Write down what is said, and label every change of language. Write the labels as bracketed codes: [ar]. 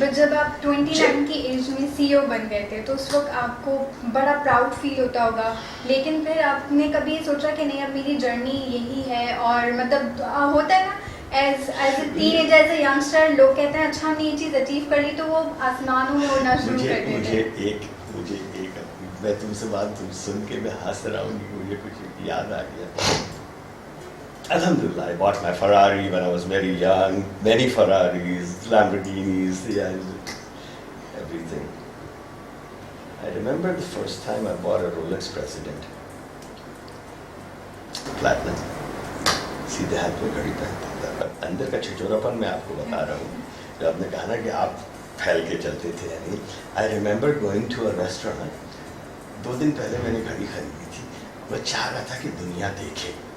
[ur] But جب آپ 29 کی ایج میں CEO بن گئے تھے, تو اس وقت آپ کو بڑا پراؤڈ فیل ہوتا ہوگا, لیکن پھر آپ نے کبھی سوچا کہ نہیں اب میری جرنی یہی ہے, اور مطلب ہوتا ہے نا [en] as a teenager, as a youngster, [ur] لوگ کہتے ہیں اچھا ہم نے یہ چیز اچیو کر لی, تو وہ آسمانوں میں اڑنا شروع کر دیتے ہیں. مجھے ایک میں تم سے بات سن کے میں ہنس رہا ہوں, مجھے کچھ یاد آ گیا. [en] Alhamdulillah, I bought my Ferrari when I was very young, many Ferraris, Lamborghinis, yeah, everything. I remember the first time I bought a Rolex President. Platinum. [ur] سیدھے ہاتھ میں گھڑی پہنتا تھا. اندر کا چھچورا پن میں آپ کو بتا رہا ہوں. جو آپ نے کہا نا کہ آپ پھیل کے چلتے تھے, یعنی [en] I remember going to a restaurant. [ur] 2 دن پہلے میں نے گھڑی خریدی تھی. میں چاہ رہا تھا کہ دنیا دیکھے.